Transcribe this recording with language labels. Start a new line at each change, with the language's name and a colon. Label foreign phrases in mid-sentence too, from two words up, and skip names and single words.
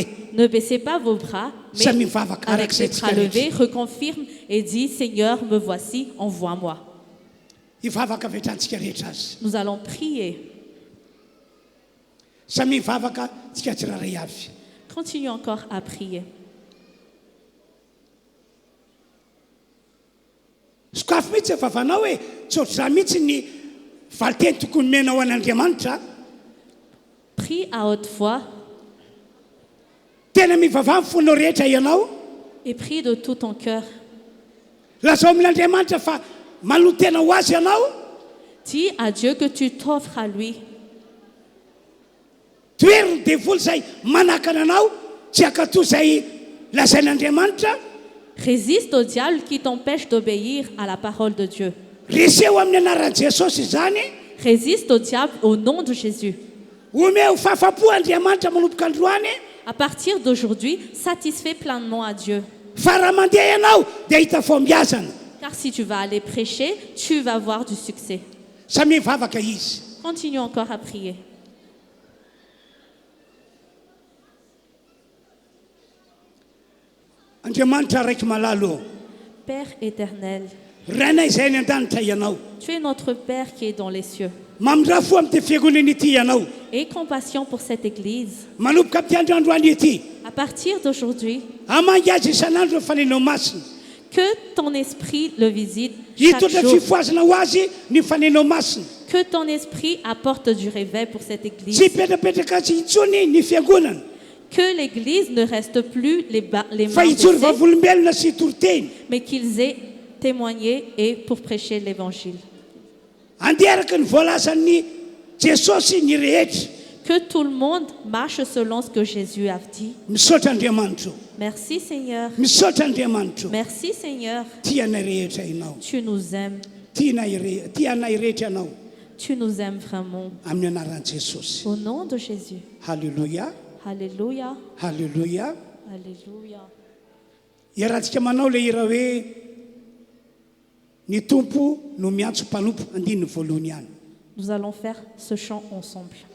French: Ne baissez pas vos bras, mais
Malagasy: Samy mivavaka
French: avec
Malagasy: arak'izay
French: les bras
Malagasy: tsika
French: levés,
Malagasy: rehetra.
French: reconfirme et dit, Seigneur, me voici, envoie-moi.
Malagasy: Hivavaka avy hatransika rehetra azy.
French: Nous allons prier.
Malagasy: Samy mivavaka tsika tsiraray avy.
French: Continuons encore à prier.
Malagasy: Sokafy mihitsy vavanao hoe tsy ohatr'izany mihitsy ny valiteny tokony menao an'Andriamanitra.
French: Prie à haute voix
Malagasy: Tena mivavah fonao rehetra ianao.
French: et prie de tout ton cœur.
Malagasy: Lazao amin'Andriamanitra fa manotena ho azy ianao.
French: Dis à Dieu que tu t'offres à lui.
Malagasy: Toeriny devoly zay manakana anao tsy akato zay lazain'andriamanitra.
French: Résiste au diable qui t'empêche d'obéir à la parole de Dieu.
Malagasy: Reseo amin'ny anaran'i Jesosy izany.
French: Résiste au diable au nom de Jésus.
Malagasy: Omeo fahafapo andriamanitra manomboka androany.
French: À partir d'aujourd'hui, satisfais pleinement à Dieu.
Malagasy: Fa raha mandeha ianao dia hita fombiazana.
French: Car si tu vas aller prêcher, tu vas avoir du succès.
Malagasy: Samy mivavaka izy.
French: Continue encore à prier.
Malagasy: Andriamanitra raiky malalo.
French: Père éternel,
Malagasy: Rainay izay ny an-danitra ianao.
French: tu es notre Père qui est dans les cieux.
Malagasy: Mamindra fo amin'ny ty fiangonana ity ianao.
French: Aie compassion pour cette Église.
Malagasy: Manomboka amin'ny androandro ity.
French: À partir d'aujourd'hui,
Malagasy: Hamangy azy isan'andro fanenao masina.
French: que ton esprit le visite chaque
Malagasy: Hitondra
French: jour.
Malagasy: fifoazana ho azy ny fanenao masina.
French: Que ton esprit apporte du réveil pour cette
Malagasy: Tsy
French: Église.
Malagasy: hipetrapetraka tsy intsony ny fiangonana.
French: Que l'Église ne reste plus les
Malagasy: Fa
French: mains
Malagasy: hitsory
French: baissées,
Malagasy: vavolombelona sy toroteny.
French: mais qu'ils aient témoigné et pour prêcher l'Évangile.
Malagasy: Andeha araka ny voalazan'ny Jesosy ny rehetra.
French: Que tout le monde marche selon ce que Jésus a dit.
Malagasy: Misaotra Andriamanitra.
French: Merci Seigneur.
Malagasy: Misaotra Andriamanitra.
French: Merci Seigneur.
Malagasy: Tianay rehetra ianao.
French: Tu nous aimes.
Malagasy: Tianay rehetra ianao
French: Tu nous aimes vraiment.
Malagasy: amin'ny anaran'i Jesosy.
French: Au nom de Jésus.
Malagasy: Halleluja.
French: Alléluia.
Malagasy: Halleluja.
French: Alléluia.
Malagasy: Iarahantsika manao le hira hoe ny tompo no miantso mpanompo andininy voalohany ihany.
French: Nous allons faire ce chant ensemble.